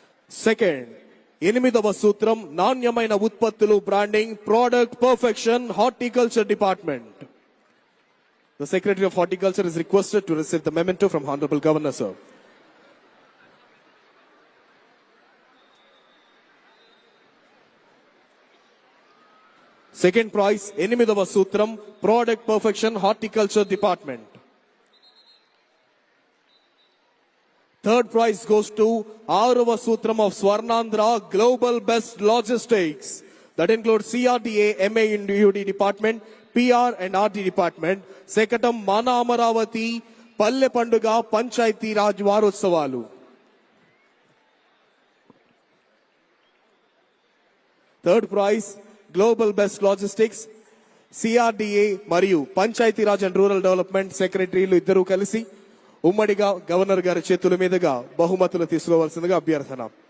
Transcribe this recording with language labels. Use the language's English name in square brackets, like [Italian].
[Telugu] Second 8వ సూత్రం నాణ్యమైన ఉత్పత్తులు branding [English] Product perfection horticulture department. The Secretary of Horticulture is requested to receive the memento from Honorable Governor, sir. Second prize, [Telugu] 8వ సూత్రం [English] Product Perfection Horticulture Department. Third prize goes to [Telugu] 6వ సూత్రం [English] of Swarnandhra Global Best Logistics. That includes CRDA, MA in UD Department, PR and RD Department. [Telugu] శకటం మన అమరావతి పల్లె పండుగ పంచాయతీ రాజ్ వారోత్సవాలు. [English] third prize global best logistics, [Telugu] CRDA మరియు panchayat Raj and rural development సెక్రటరీలు ఇద్దరూ కలిసి ఉమ్మడిగా గవర్నర్ గారి చేతుల మీదుగా బహుమతులు తీసుకోవాల్సిందిగా అభ్యర్థన.